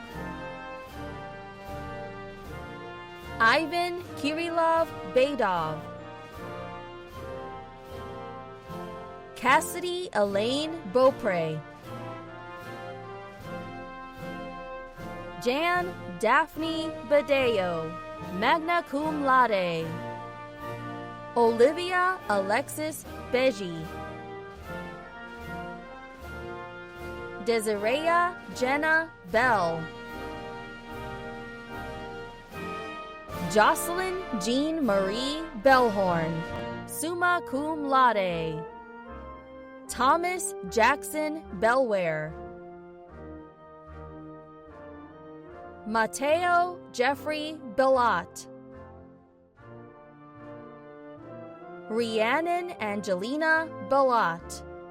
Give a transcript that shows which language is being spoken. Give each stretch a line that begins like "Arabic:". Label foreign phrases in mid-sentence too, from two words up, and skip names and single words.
English: Ivan Kirillov Badov. Cassidy Elaine Beaupre. Jan Daphne Badeo,
Latin: magna cum laude.
English: Olivia Alexis Beji. Desirea Jenna Bell. Jocelyn Jean Marie Bellhorn,
Latin: summa cum laude.
English: Thomas Jackson Bellware. Mateo Jeffrey Bellat. Rhiannon Angelina Bellat.